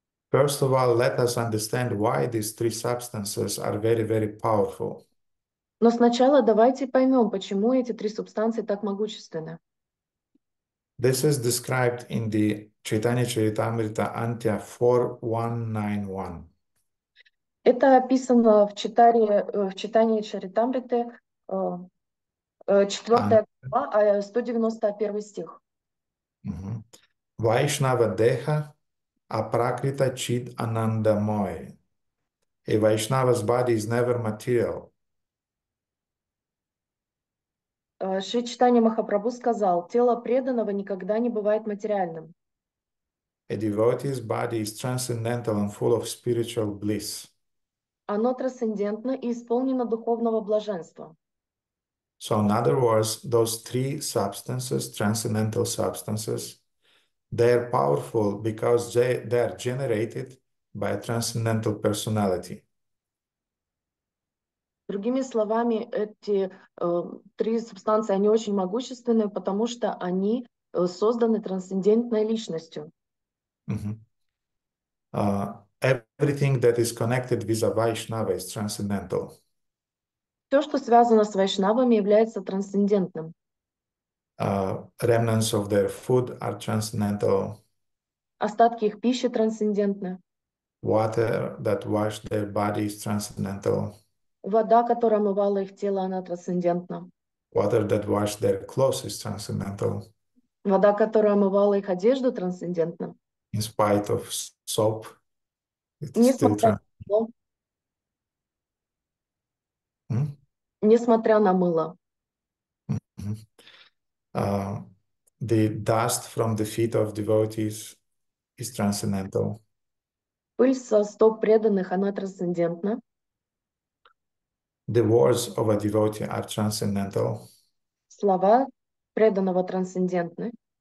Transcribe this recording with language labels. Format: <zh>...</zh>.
<en>First of all, let us understand why these three substances are very, very powerful.</en> <ru>Но сначала давайте поймем, почему эти три субстанции так могущественны.</ru> <en>This is described in the Chaitanya Charitamrita Antya 4191.</en> <ru>Это описано в читании Чаритамриты, 4 глава, 191 стих.</ru> <bn>Vaishnava Deha Aprakrita Chid Anandamoy.</bn> <en>A Vaishnava's body is never material.</en> <ru>Шри Чайтанья Махапрабху сказал, тело преданного никогда не бывает материальным.</ru> <en>A devotee's body is transcendental and full of spiritual bliss.</en> <ru>Оно трансцендентно и исполнено духовного блаженства.</ru> <en>So in other words, those three substances, transcendental substances, they're powerful because they are generated by a transcendental personality.</en> <ru>Другими словами, эти три субстанции, они очень могущественны, потому что они созданы трансцендентной личностью.</ru> <en>Everything that is connected with a Vaishnava is transcendental.</en> <ru>Все, что связано с вайшнавами, является трансцендентным.</ru> <en>Remnants of their food are transcendental.</en> <ru>Остатки их пищи трансцендентны.</ru> <en>Water that washed their body is transcendental.</en> <ru>Вода, которая омывала их тело, она трансцендентна.</ru> <en>Water that washed their clothes is transcendental.</en> <ru>Вода, которая омывала их одежду, трансцендентна.</ru> <en>In spite of soap, it's still</en> <ru>Несмотря несмотря на мыло.</ru> <en>The dust from the feet of devotees is transcendental.</en> <ru>Пыль со стоп преданных, она трансцендентна.</ru> <en>The words of a devotee are transcendental.</en> <ru>Слова преданного трансцендентны.</ru>